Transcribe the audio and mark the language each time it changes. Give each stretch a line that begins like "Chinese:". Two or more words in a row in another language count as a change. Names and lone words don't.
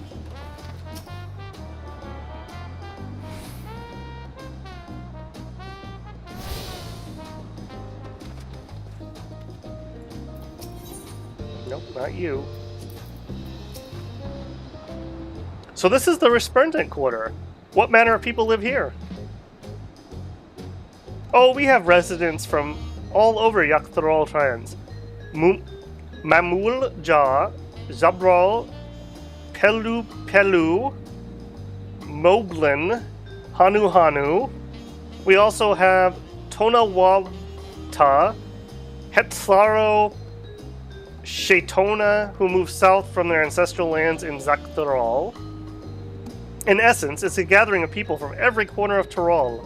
English: Nope, not you. So this is the Resplendent Quarter. What manner of people live here? Oh, we have residents from all over Yakthral Trans. Mamul Ja, Zabral, Pelu Pelu, Moglin, Hanu Hanu. We also have Tonawata, Hetzaro, Shaitona, who moved south from their ancestral lands in Zaktaral. In essence, it's a gathering of people from every corner of Tyrol.